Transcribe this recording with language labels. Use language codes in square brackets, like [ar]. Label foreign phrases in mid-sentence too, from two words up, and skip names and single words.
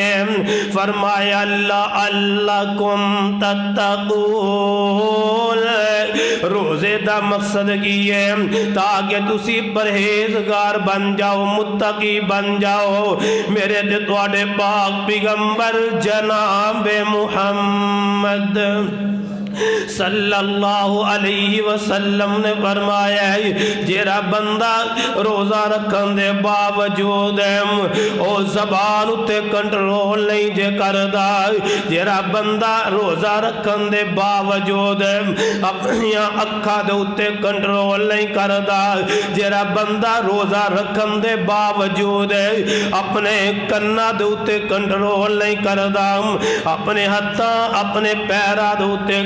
[pa] فرمایا اللہ [ar] لعلكم تتقون, [pa] روزے دا مقصد کی ہے تاکہ تسی پرہیزگار بن جاؤ، متقی بن جاؤ. میرے تے تہاڈے پاک پیغمبر جناب محمد [ar] صلى الله عليه وسلم [pa] نے فرمایا ہے جیہڑا بندہ روزہ رکھن دے باوجود او زبان اتے کنٹرول نہیں جے کردا، جیہڑا بندہ روزہ رکھن دے باوجود اپنی اکھاں دے اتے کنٹرول نہیں کردا، جیہڑا بندہ روزہ رکھن دے باوجود اپنے کناں دے اتے کنٹرول نہیں کردا، اپنے ہتھاں اپنے پیراں دے اتے